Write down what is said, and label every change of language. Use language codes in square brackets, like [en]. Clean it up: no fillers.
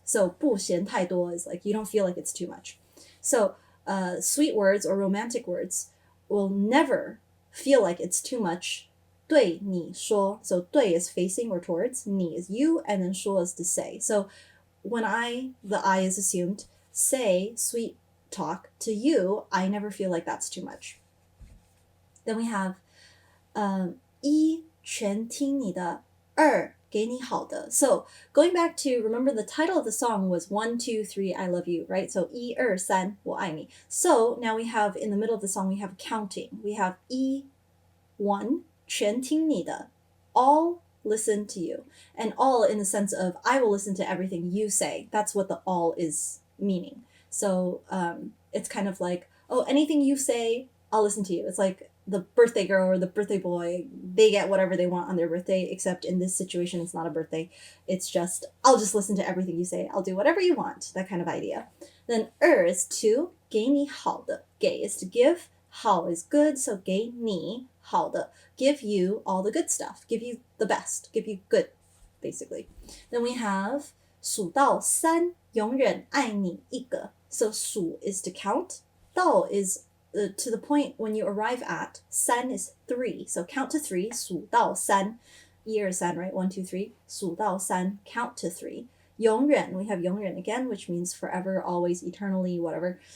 [en] So [zh] 不嫌太多 [en] is like you don't feel like it's too much. So sweet words or romantic words will never feel like it's too much. 对你说, so 对 is facing or towards, 你 is you, and then 说 is to say. So when the I is assumed, say sweet talk to you, I never feel like that's too much. Then we have [zh] 一全听你的, 二给你好的. [en] So going back to, remember the title of the song was 123 I love you, right? So 123 [zh] 我爱你. [en] So now we have, in the middle of the song, we have counting. We have 1全听你的, all listen to you. And all in the sense of I will listen to everything you say. That's what the all is meaning. So it's kind of like, oh, anything you say, I'll listen to you. It's like the birthday girl or the birthday boy, they get whatever they want on their birthday, except in this situation, it's not a birthday. It's just, I'll just listen to everything you say. I'll do whatever you want, that kind of idea. Then 二 is to, 给你好的. 给 is to give, 好 is good, so 给你好的. Give you all the good stuff, give you the best, give you good, basically. Then we have [zh] 数到三永远爱你一个. [en] So 数 is to count, 到 is to the point when you arrive at, 三 is 3, so count to 3, 数到三, 123, right? 123, 数到三, count to 3. 永远, we have 永远 again, which means forever, always, eternally, whatever.